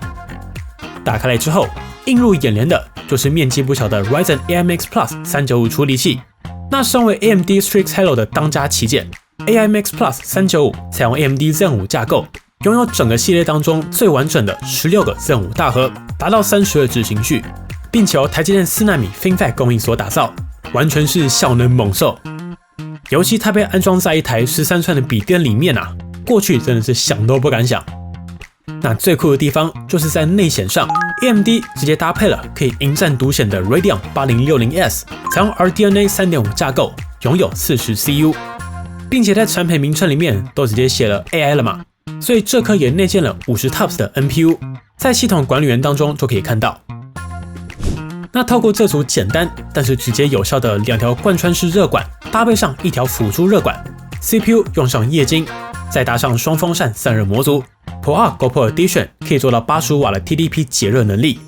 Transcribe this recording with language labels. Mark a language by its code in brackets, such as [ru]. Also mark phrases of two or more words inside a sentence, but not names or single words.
[zh] 打開來之後，映入眼簾的就是面積不小的 Ryzen AI-Max Plus 395 處理器。那身為 AMD Strix Helio 的當家旗艦 AI-Max Plus 395，採用 AMD Zen 5架構，擁有整個系列當中最完整的16個 Zen 5大核，達到32執行序，並且由台積電4奈米 FinFET 工藝所打造，完全是效能猛獸。尤其它被安裝在一台13寸的筆電裡面啊，過去真的是想都不敢想。那最酷的地方就是在內顯上 ，AMD 直接搭配了可以迎戰獨顯的 Radeon 8060S， 採用 RDNA 3.5 架構，擁有40 CU， 並且在產品名稱裡面都直接寫了 AI 了嘛，所以這顆也內建了50 TOPS 的 NPU，在系統管理員當中就可以看到。那透過這組簡單但是直接有效的2條貫穿式熱管，搭配上1條輔助熱管 ，CPU 用上液晶，再搭上雙風扇散熱模組 ，ProArt GoPro Edition 可以做到85瓦的 TDP 解熱能力。